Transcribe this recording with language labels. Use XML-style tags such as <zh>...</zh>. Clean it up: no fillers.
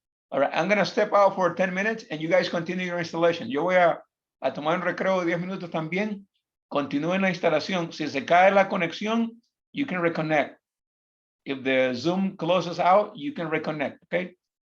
<en>All right, I'm gonna step out for 10 minutes and you guys continue your installation.</en> <es>Yo voy a tomar un recreo de 10 minutos también. Continúen la instalación. Si se cae la conexión,</es> <en>you can reconnect. If the Zoom closes out, you can reconnect, okay?</en>